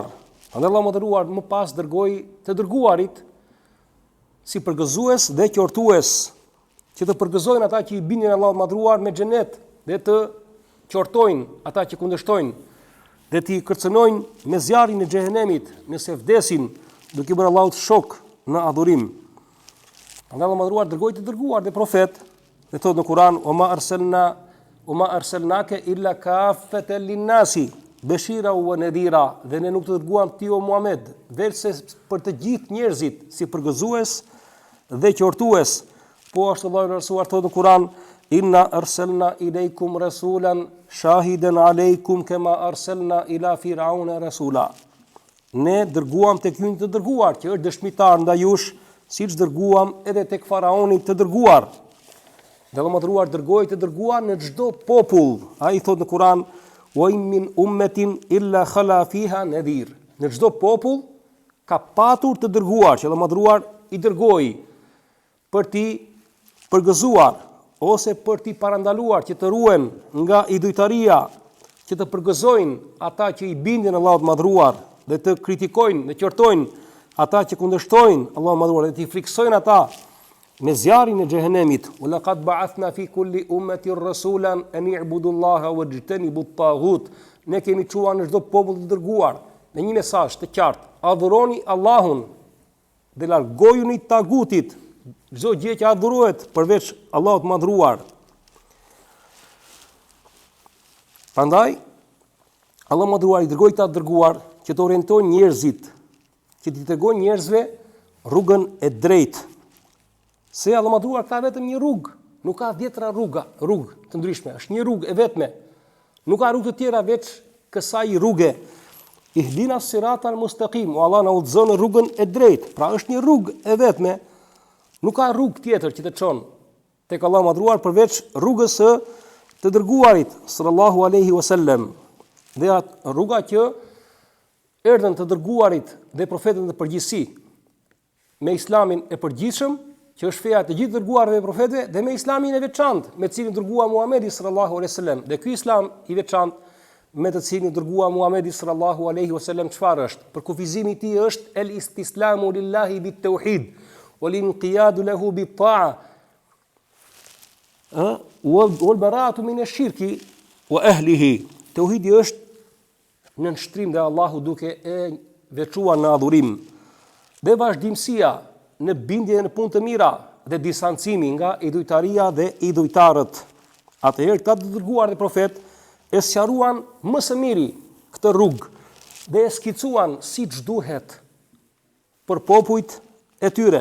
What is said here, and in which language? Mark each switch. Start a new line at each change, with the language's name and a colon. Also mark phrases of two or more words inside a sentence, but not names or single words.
Albanian: Andaj Allahu madhëruar më pas dërgoi të dërguarit si përgëzues dhe qortues, që të përgëzojnë ata që i bindin Allahut madhëruar me xhenet dhe të qortojnë ata që kundërshtojnë dhe të kërcënojnë me zjarrin e xhehenemit nëse vdesin duke bërë Allahut shok në adhurim. Andaj Allahu madhëruar dërgoi të dërguar dhe profet dhe thot në Kur'an:
Arabic: "وما أرسلناك إلا كافة للناس بشيرا ونذيرا."
Albanian: Dhe ne nuk të dërguam ti o Muhammed veçse për të gjithë njerëzit si përgëzues dhe qortues. Po ashtu Allahu i lartësuar thotë në Kur'an:
Arabic: إنا أرسلنا إليكم رسولا شاهدا عليكم كما أرسلنا إلى فرعون رسولا.
Albanian: Ne dërguam tek ju të dërguar, që është dëshmitar ndaj jush, siç dërguam edhe tek faraoni të dërguar. Dhe Allahu madhruar dërgoi të dërguar në çdo popull. Ai thotë në Kur'an:
Arabic: وإن من أمة إلا خلا فيها نذير.
Albanian: Në çdo popull ka patur të dërguar, që Allahu madhruar i dërgoi për ti përgëzuar ose për t'i parandaluar që të ruhen nga idhujtaria, që të përgëzojnë ata që i bindin Allahut madhruar dhe të kritikojnë dhe qortojnë ata që kundërshtojnë Allahun madhruar dhe t'i friksojnë ata me zjarrin e xhehenemit.
Arabic: ولقد بعثنا في كل أمة رسولا أن اعبدوا الله واجتنبوا الطاغوت.
Albanian: Ne kemi çuar në çdo popull të dërguar me një mesazh të qartë: adhuroni Allahun dhe largojuni tagutit, çdo gjë që adhurohet përveç Allahut madhruar. Prandaj Allahu madhruar i dërgoi ta dërguar që të orientojnë njerëzit, që t'i tregojnë njerëzve rrugën e drejtë. Se Allahu madhruar ka vetëm një rrugë, nuk ka 10 rrugë të ndryshme, është një rrugë e vetme. Nuk ka rrugë të tjera veç kësaj rruge.
Arabic: اهدنا الصراط المستقيم,
Albanian: o Allah na udhëzon në rrugën e drejtë. Pra është një rrugë e vetme. Nuk ka rrugë tjetër që të çon tek Allahu madhruar përveç rrugës së të dërguarit
Arabic: صلى الله عليه وسلم.
Albanian: Dhe atë rruga që erdhën të dërguarit dhe profetët në përgjithësi me islamin e përgjithshëm, që është feja të gjithë dërguarve dhe profetëve, dhe me islamin e veçantë me të cilin dërgua Muhamedi
Arabic: صلى الله عليه وسلم.
Albanian: Dhe ky islam i veçantë me të cilin dërgua Muhamedi
Arabic: صلى الله عليه وسلم
Albanian: çfarë është? Për kufizimi i tij është
Arabic: الاستسلام لله بالتوحيد والانقياد له بالطاعة والبراءة من الشرك وأهله.
Albanian: Tauhidi është në nështrim dhe Allahu duke e veçuar në adhurim, dhe vazhdimësia në bindje në punë të mira dhe distancimi nga idhujtaria dhe idhujtarët. Atëherë këta të dërguar dhe profet e sqaruan më së miri këtë rrugë dhe e skicuan siç duhet për popujt e tyre.